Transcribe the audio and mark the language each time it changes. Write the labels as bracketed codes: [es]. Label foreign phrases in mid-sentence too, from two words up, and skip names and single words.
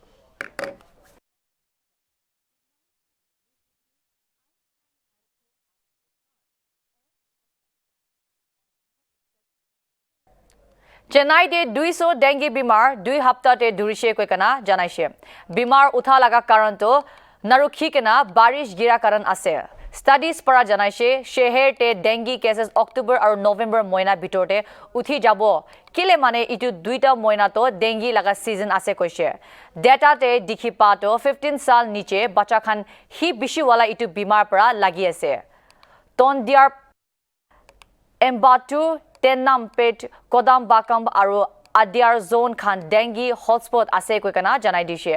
[nag] Chennai de 200 dengue bimar 2 hafta te durishe koi kana janaise. Bimar utha laga karan to narukhi kena barish gira karan ase. Studies para janaise sheher te [en] dengue cases [nag] October aru November moina bitorte uthi jabo. Kile mane itu duita moina to dengue laga season ase koise. Data te dikhi pa to 15 sal niche bacha khan hi bishi wala itu bimar para lagi ase. Tondiar Embatu Tennampet Kodam Bakam aru Adyar zone khan [en] dengue hotspot [nag] ase koi kana janai dishe.